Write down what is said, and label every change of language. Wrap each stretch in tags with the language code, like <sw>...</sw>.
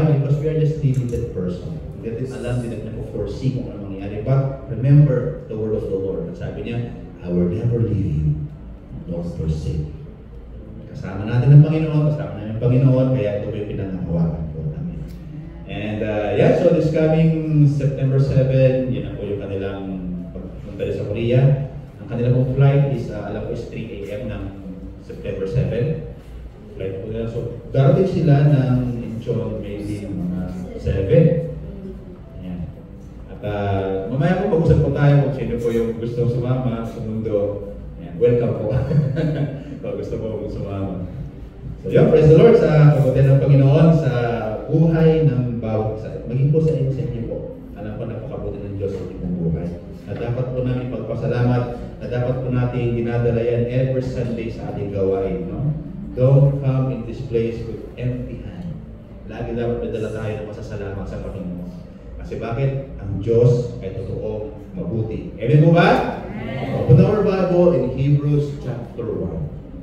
<en>Because we are just limited person.</en> <tl>Hindi natin alam, hindi natin foresee kung ano mangyayari.</tl> <en>But remember the word of the Lord.</en> <tl>At sabi niya,</tl> <en>I will never leave you, nor forsake you.</en> <tl>Kasama natin ang Panginoon, kasama natin ang Panginoon, kaya ito po yung pinangahawakan po namin.</tl> <en>And yeah, so this coming September 7,</en> <tl>yun na po yung kanilang pagpunta sa Korea. Ang kanilang flight is, alam ko is 3 a.m. ng September 7. Flight po nila. So, darating sila ng Incheon maybe mga 7. Ayan. At mamaya po mag-usap po tayo kung sino po yung gusto sumama sa mundo. Ayan. Welcome po. Kung gusto po sumama. So yun,</tl> <en>praise the Lord</en> <tl>sa kabuti ng Panginoon sa buhay ng bawat isa. Maging po sa inyo po. Alam ko napakabuti ng Diyos sa inyong buhay. Na dapat po namin pagpasalamat, na dapat po natin dinadala yan</tl> <en>every Sunday</en> <tl>sa ating gawain. No?</tl> <en>Don't come in this place with empty hand.</en> <tl>Lagi dapat madala tayo ng masasalamat sa Panginoon. Kasi bakit? Ang Diyos ay totoong mabuti. Amen po ba?</tl> <en>Open our Bible in Hebrews chapter 1.</en>